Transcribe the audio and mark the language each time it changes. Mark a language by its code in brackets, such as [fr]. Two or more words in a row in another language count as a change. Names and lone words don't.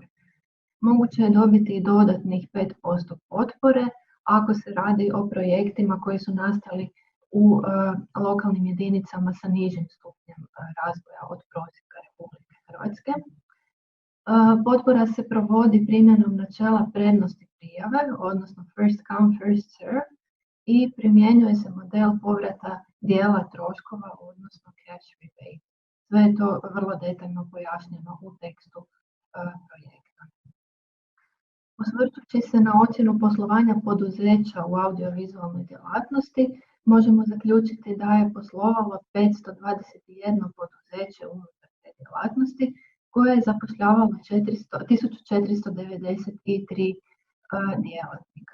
[hr] Moguće je dobiti i dodatnih 5% potpore ako se radi o projektima koji su nastali u lokalnim jedinicama sa nižim stupnjem razvoja od prosjeka Republike Hrvatske. Potpora se provodi primjenom načela prednosti prijave, odnosno [en] first come, first serve, [hr] i primjenjuje se model povrata dijela troškova, odnosno [en] cash rebate. [hr] Sve je to vrlo detaljno pojašnjeno u tekstu projekta. Osvrćući se na ocjenu poslovanja poduzeća u audiovizualnoj djelatnosti, možemo zaključiti da je poslovalo 521 poduzeće unutar te djelatnosti, koje je zapošljavalo 1493 djelatnika.